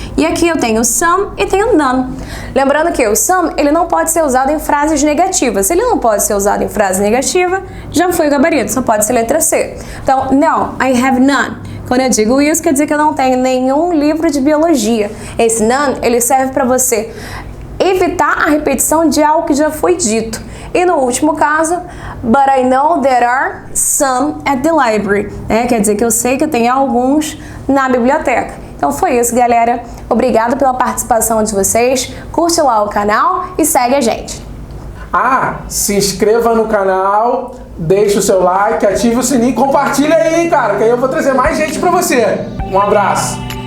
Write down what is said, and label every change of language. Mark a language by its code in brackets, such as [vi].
[pt] E aqui eu tenho some e tenho none. Lembrando que o some, ele não pode ser usado em frases negativas. Se ele não pode ser usado em frase negativa, já foi o gabarito, só pode ser letra C. Então, [en] no, I have none. [pt] Quando eu digo isso, quer dizer que eu não tenho nenhum livro de biologia. Esse none, ele serve para você evitar a repetição de algo que já foi dito. E no último caso, [en] but I know there are some at the library. [pt] Quer dizer que eu sei que tem alguns na biblioteca. Então foi isso, galera. Obrigada pela participação de vocês. Curte lá o canal e segue a gente. Se inscreva no canal, deixa o seu like, ative o sininho, compartilha aí, cara, que aí eu vou trazer mais gente pra você. Um abraço.